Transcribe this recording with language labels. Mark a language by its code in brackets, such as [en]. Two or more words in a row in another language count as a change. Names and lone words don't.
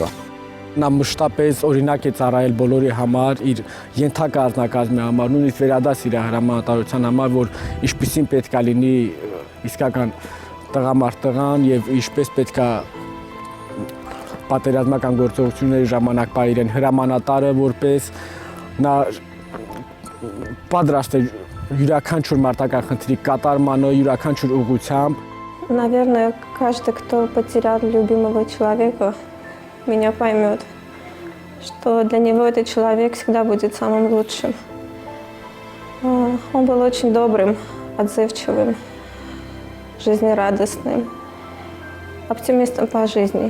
[hy] Նա մշտապես օրինակ է ծառայել բոլորի համար, իր ենթակա առնակազմի համար, նույնիսկ վերադաս իր հրամանատարության համար, որ ինչպիսին պետք է լինի իսկական տղամարդ տղան եւ ինչպես պետք է պատերազմական գործողությունների ժամանակ պահի իրեն հրամանատարը, որպես նա պատրաստ է յուրաքանչյուր մարտական խնդրի կատարմանը, յուրաքանչյուր ուղղությամբ։ [ru] Наверное, каждый, кто потерял любимого человека, меня поймет, что для него этот человек всегда будет самым лучшим. Он был очень добрым, отзывчивым, жизнерадостным, оптимистом по жизни.